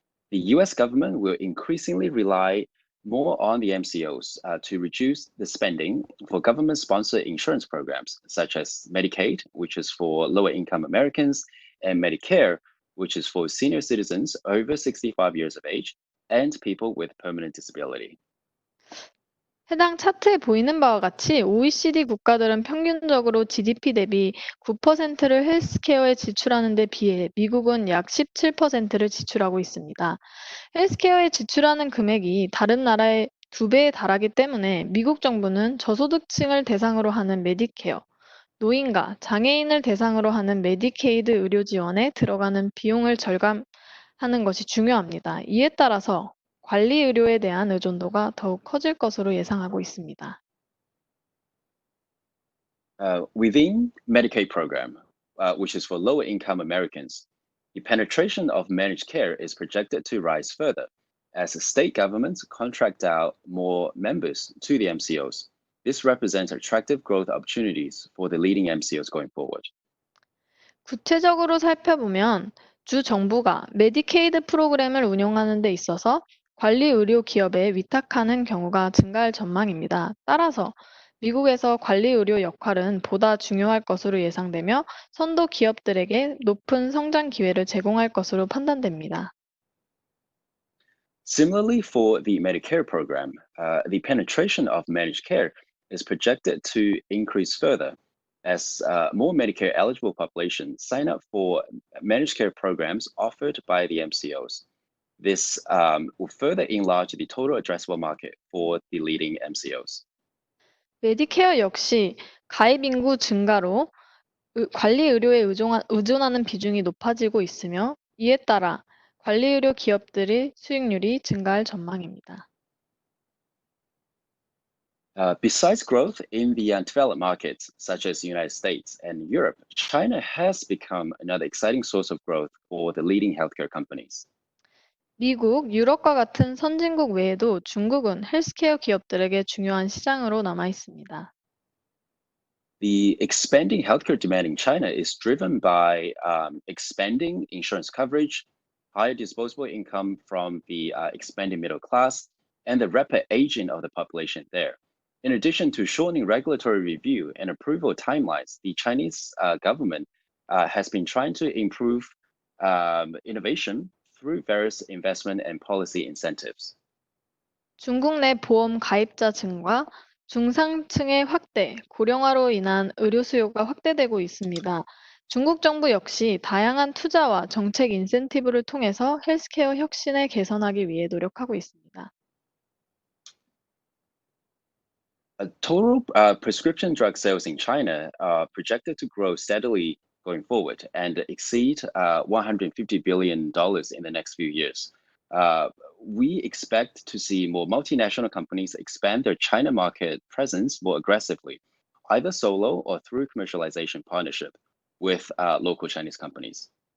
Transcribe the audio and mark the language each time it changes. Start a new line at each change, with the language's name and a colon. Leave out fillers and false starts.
English: The US government will increasingly rely more on the MCOs to reduce the spending for government-sponsored insurance programs, such as Medicaid, which is for lower-income Americans, and Medicare, which is for senior citizens over 65 years of age and people with permanent disability.
Korean: 해당 차트에 보이는 바와 같이 OECD 국가들은 평균적으로 GDP 대비 9%를 헬스케어에 지출하는 데 비해 미국은 약 17%를 지출하고 있습니다. 헬스케어에 지출하는 금액이 다른 나라의 2배에 달하기 때문에 미국 정부는 저소득층을 대상으로 하는 메디케어, 노인과 장애인을 대상으로 하는 메디케이드 의료 지원에 들어가는 비용을 절감하는 것이 중요합니다. 이에 따라서 관리 의료에 대한 의존도가 더욱 커질 것으로 예상하고 있습니다.
English: Within Medicaid program, which is for lower income Americans, the penetration of managed care is projected to rise further as state governments contract out more members to the MCOs. This represents attractive growth opportunities for the leading MCOs going forward.
Korean: 구체적으로 살펴보면 주 정부가 메디케이드 프로그램을 운영하는 데 있어서 관리 의료 기업에 위탁하는 경우가 증가할 전망입니다. 따라서 미국에서 관리 의료 역할은 보다 중요할 것으로 예상되며 선도 기업들에게 높은 성장 기회를 제공할 것으로 판단됩니다.
English: Similarly, for the Medicare program, the penetration of managed care is projected to increase further as more Medicare eligible population sign up for managed care programs offered by the MCOs. This will further enlarge the total addressable market for the leading MCOs.
Korean: 메디케어 역시 가입 인구 증가로 관리 의료에 의존하는 비중이 높아지고 있으며 이에 따라 관리 의료 기업들의 수익률이 증가할 전망입니다.
English: Besides growth in the undeveloped markets, such as the United States and Europe, China has become another exciting source of growth for the leading healthcare companies.
Korean: 미국, 유럽과 같은 선진국 외에도 중국은 헬스케어 기업들에게 중요한 시장으로 남아 있습니다.
English: The expanding healthcare demand in China is driven by expanding insurance coverage, higher disposable income from the expanding middle class, and the rapid aging of the population there. In addition to shortening regulatory review and approval timelines, the Chinese government has been trying to improve innovation through various investment and policy incentives.
Korean: 중국 내 보험 가입자 증가, 중상층의 확대, 고령화로 인한 의료 수요가 확대되고 있습니다. 중국 정부 역시 다양한 투자와 정책 인센티브를 통해서 헬스케어 혁신을 개선하기 위해 노력하고 있습니다.
English: Total prescription drug sales in China are projected to grow steadily going forward and exceed $150 billion in the next few years. We expect to see more multinational companies expand their China market presence more aggressively, either solo or through commercialization partnership with local Chinese companies.